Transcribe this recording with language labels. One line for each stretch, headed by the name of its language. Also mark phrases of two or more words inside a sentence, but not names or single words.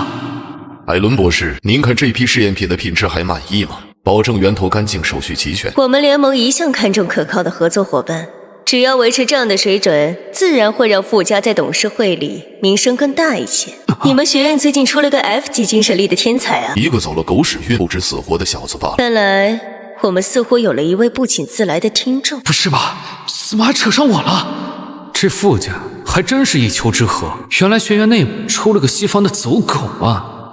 Chinese: 艾倫博士，您看這批試驗品的品質還滿意嗎？保證源頭乾淨，手續齊全。我們聯盟一向看重可靠的合作夥伴，只要維持這樣的水準，自然會讓傅家在董事會裡名聲更大一些。你們學院最近出了個 F 級精神力的天才啊！一個走了狗屎運、不知死活的小子罷了。看來我們似乎有了一位不請自來的聽眾。不是吧？怎麼還扯上我了？這傅家還真是一丘之貉，原來學院內部出了個西方的走狗啊！